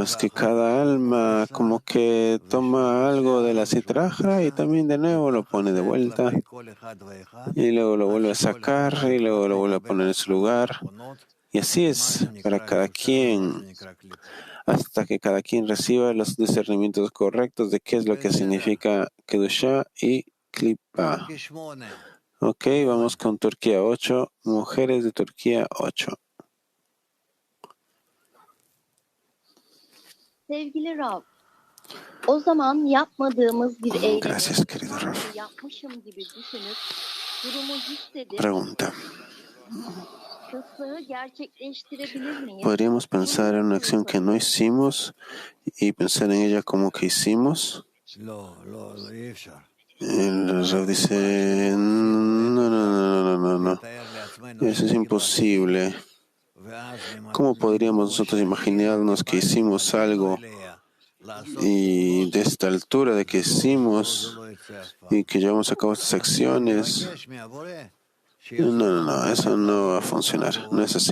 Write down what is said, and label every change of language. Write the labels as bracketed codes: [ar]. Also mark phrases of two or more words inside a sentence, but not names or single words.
[es] es que cada alma como que toma algo de la Sitra Achra y también de nuevo lo pone de vuelta y luego lo vuelve a sacar y luego lo vuelve a poner en su lugar, y así es para cada quien hasta que cada quien reciba los discernimientos correctos de qué es lo que significa Kedushá y Klipa. Ok, vamos con Turquía 8, mujeres de Turquía 8. [tr] Sevgili Rav, o zaman yapmadığımız bir eylemi [es] Gracias, querido Rav. [tr] yapmışım gibi düşünüp durumu hissedip [es] Pregunta. [tr] kısığı gerçekleştirebilir miyiz? [es] ¿Podríamos pensar en una acción que no hicimos y pensar en ella como que hicimos? El Rav dice, no. Eso es imposible. ¿Cómo podríamos nosotros imaginarnos que hicimos algo y de esta altura de que hicimos y que llevamos a cabo estas acciones No, eso no va a funcionar, no es así.